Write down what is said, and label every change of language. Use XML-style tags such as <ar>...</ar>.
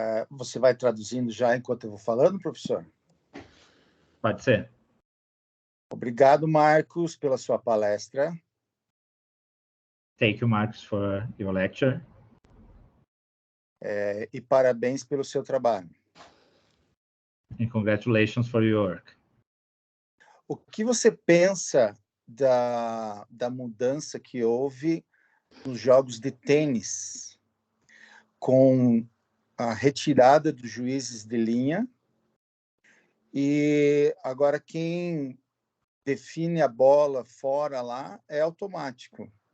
<pt>Você vai traduzindo já enquanto eu vou falando, professor? Pode ser. Obrigado, Markus, pela sua palestra.</pt> <en>Thank you, Markus, for your lecture.</en> <pt>E parabéns pelo seu trabalho.</pt> <en>And congratulations for your work.</en> <pt>O que você pensa da mudança que houve nos jogos de tênis, com a retirada dos juízes de linha, e agora quem define a bola fora lá é automático.</pt>